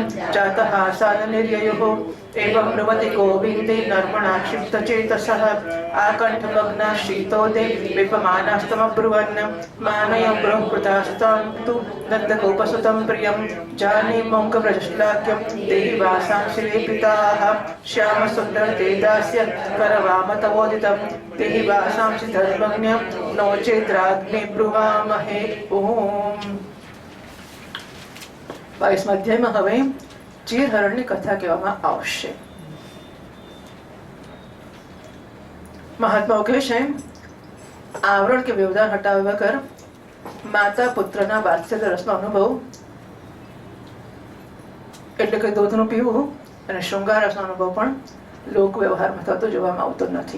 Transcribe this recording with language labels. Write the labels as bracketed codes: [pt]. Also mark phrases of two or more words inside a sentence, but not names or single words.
[sa] जातः आसादनिर्ययुः एवं ब्रुवति गोविन्दे नर्मणा क्षिप्तचेतसः आकण्ठमग्ना शीतोदे विपमानास्तमब्रुवन् मानय बृहकृतास्तां तु नन्दगोपसुतं प्रियं जाने मौङ्कव्रजश्लाघ्यं देहि वासांसि लेपिताः श्यामसुन्दर ते दास्य करवाम तवोदितं देहि वासांसि धर्मज्ञं नो चेद्राग्ने ब्रुवामहे ओम। [gu] 22 અધ્યાયમાં હવે ચીરહરણની કથા કહેવામાં આવશે। મહાત્માઓ કહે છે આવરણ કે વ્યવધાન હટાવ્યા વગર માતા પુત્રના વાત્સલ્ય રસનો અનુભવ એટલે કે દૂધનું પીવું અને શૃંગાર રસનો અનુભવ પણ લોક વ્યવહારમાં થતો જોવામાં આવતો નથી।